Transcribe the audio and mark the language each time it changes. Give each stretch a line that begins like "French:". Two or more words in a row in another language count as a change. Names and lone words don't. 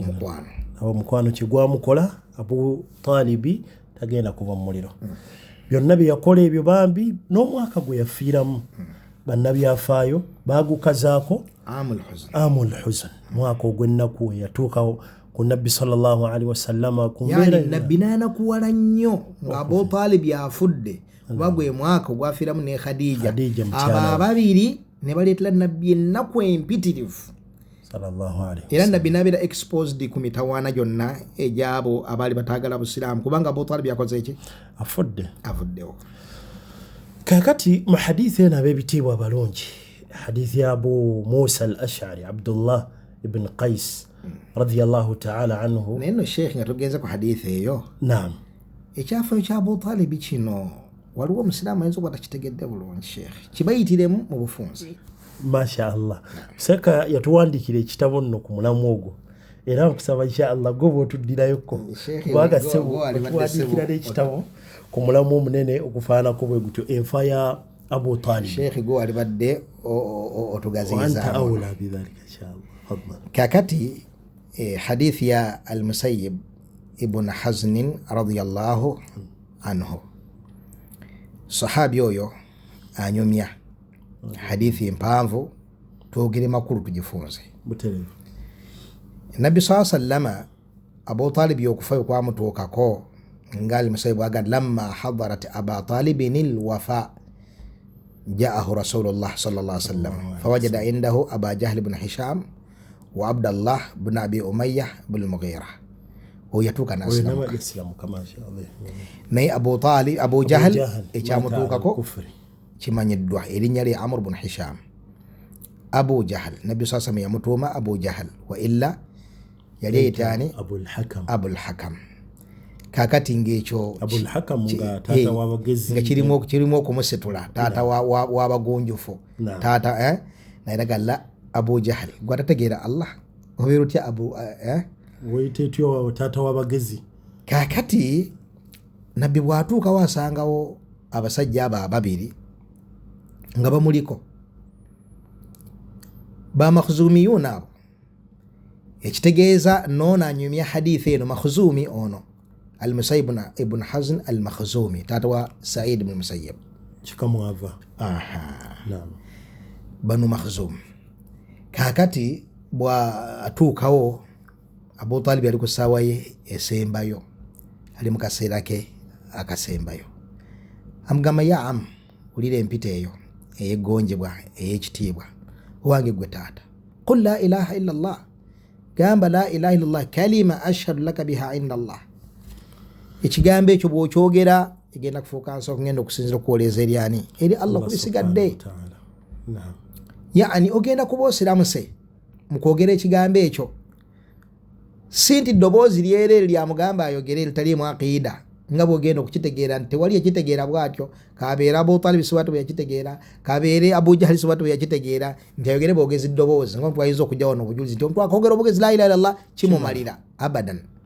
Ganda: omukwano kye gwamukola, Abu Talibi tagenda kuva mu muliro. Byonna bye yakola ebyo bambi n'omwaka gwe yafiiramu bannabyafaayo baagukazaako
Arabic: عام الحزن,
Ganda: mwaka ogw'ennaku yatuukawo ku nabbi
Arabic: صلى الله عليه وسلم
Ganda: ku mbeera. Nabbi n'anakuwala nnyo nga Abu Talib yafudde, kuba gwe mwaka ogwafiiramu ne Khadija. Abo ababiri ne baleetera nabbi ennaku empitirivu
Arabic: صلى الله عليه
Ganda: era nabbi nabira exposed ku mitawaana gyonna egyabo abaali batagala busiraamu kubanga Abu Talib yakoze ki avuddewo. kakati mu hadithi eno ab'ebitiibwa abalungi hadithi ya Abu Musa al-Ash'ari Abdullah ibn Qais
Arabic: رضي الله تعالى عنه.
Ganda: naye nno sheekh nga tugenze ku hadithi eyo naam ekyafaayo kya Abu Talib kino waliwo omusiraamu ayinza okuba takitegedde bulungi sheekh kibayitiremu mu bufunze. Masha Allah. Saka yatuwandikira ekitabo nno ku mulamu ogwo era nkusaba
Arabic: إن شاء الله
Ganda: gwe bw'otuddirayo kubanga tuwandikira n'ekitabo ku mulamu omunene okufaanako bwe gutyo enfa ya Abu Talib. Sheikh gwe wali badde otugaziyiza
Arabic: أنت أولى بذلك إن شاء الله.
Ganda: kakati hadithi ya al-Musayyib ibn Hazn
Arabic: رضي الله عنه
Ganda: sahabi oyo anyumya hadithi mpanvu twogere makulu tugifunze. Nabbi
Arabic: صلى الله عليه وسلم
Ganda: Abu Talib yokufayo kwa mutuukako ngali Musayyib agamba
Arabic: لما حضرت أبا طالب الوفاة جاءه رسول الله صلى الله عليه وسلم فوجد عنده أبا جهل بن هشام وعبد الله بن أبي أمية بن المغيرة
Ganda: oyatuuka n'aslamu naye Abu Talib Abu Jahl ekyamutuukako kimanyiddwa erinnya lye Amr ibn Hisham. Abu Jahl Nabbi
Arabic: صلى الله عليه
Ganda: yamutuuma Abu Jahl wa illa yali ayitaani Abul Hakam. kakati ng'ekyo Abul Hakam nga taata w'abagezi nga kirimu okumusitula taata w'abagunjufu taata naye galla Abu Jahl gwe atategeera Allah obeera otya Abu weyiteetyo taata w'abagezi. kakati Nabbi bw'atuuka wasangawo abasajja abo ababiri nga bamuliko bamakhzumiyuuna abo ekitegeeza noono anyumya hadithi eno makhzumi ono al-Musayyib ibn Hazn al-Makhzumi taata wa Sa'id ibn Musayyib kikamwava banu Makhzum. kakati bw'atuukawo Abu Talib ali ku ssaawa ye esembayo ali mu kaseera ke akasembayo amugamba ya am ulira empita eyo eyeggonjebwa ey'ekitiibwa owange gwe taata
Arabic: قل لا إله إلا الله
Ganda: gamba
Arabic: لا إله إلا الله كلمة أشهد لك بها عند الله
Ganda: ekigambo ekyo bw'okyogera egenda kufuuka nsooka ngenda okusinzira okuwoleeza eryani eri Allah kubisigadde yaani ogenda kuba osiramuse mu kwogera ekigambo ekyo si nti ddoboozi lyerere lyamugamba ayogere litaliimu aqiida nga bwogenda okukitegeera nti tewali yakitegeera bwatyo kabeera Abu Talib siwatu bwe yakitegeera kabeere Abu Jahl siwatu bwe yakitegeera nti ayogere bwogezi ddoboozi nga omuntu ayinza okujjawo n'obujulizi nti omuntu akwogera obwogezi
Arabic: لا إله إلا الله
Ganda: kimumalira abadan.